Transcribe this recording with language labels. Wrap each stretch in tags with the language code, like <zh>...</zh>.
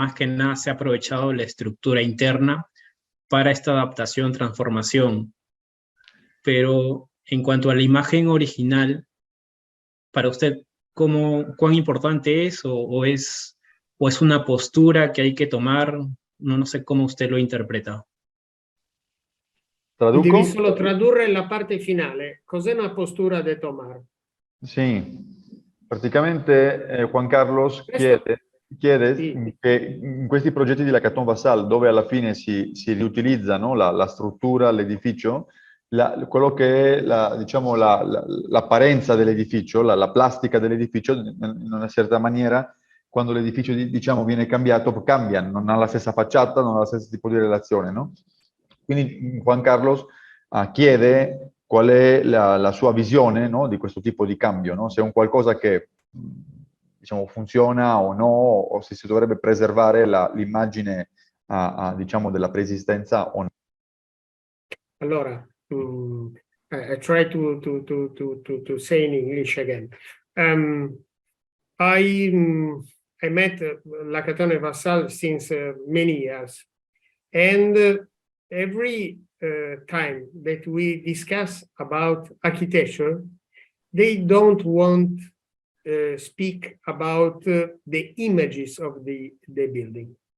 <es>Más que nada se ha aprovechado la estructura interna para esta adaptación, transformación. Pero en cuanto a la imagen original, para usted, ¿cuán importante es o es una postura que hay que tomar? No sé cómo usted lo interpreta. ¿Traduco?</es> <it>Devi solo tradurre la parte finale. Cos'è una postura da tomare? Sí, praticamente Juan Carlos chiede Sì. che in questi progetti di Laccatone Vassal, dove alla fine si riutilizza, no, la struttura, l'edificio, quello che è diciamo, l'apparenza dell'edificio, la plastica dell'edificio, in una certa maniera, quando l'edificio diciamo, viene cambiato, cambia, non ha la stessa facciata, non ha lo stesso tipo di relazione. No? Quindi Juan Carlos chiede qual è la sua visione, no, di questo tipo di cambio, no? Se è un qualcosa che diciamo, funziona o no, o se si dovrebbe preservare l'immagine diciamo, della preesistenza o no. Allora,</it> <en>I try to say in English again. I met Laccatone Vassal since many years, and every time that we discuss about architecture, they don't want speak about the images of the building.</en>